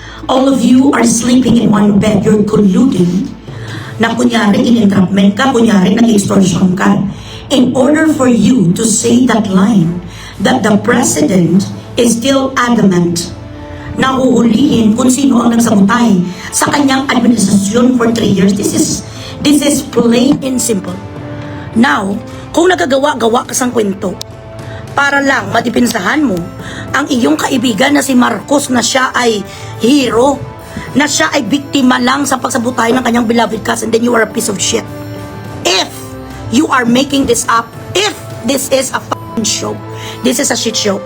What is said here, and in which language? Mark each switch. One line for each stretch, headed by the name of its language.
English: All of you are sleeping in one bed, you're colluding
Filipino: na kunyari in-entrapment ka, kunyari nag-extortion ka,
English: in order for you to say that line that the president is still adamant
Filipino: na huhulihin kung sino ang nagsabotay sa kanyang administrasyon
English: for 3 years. This is plain and simple.
Filipino: Now, kung nagagawa-gawa ka sang kwento para lang madipinsahan mo ang iyong kaibigan na si Marcos na siya ay hero, na siya ay biktima lang sa pagsabotay ng kanyang
English: beloved cousin, then you are a piece of shit. If you are making this up, if this is a fucking show, this is a shit show.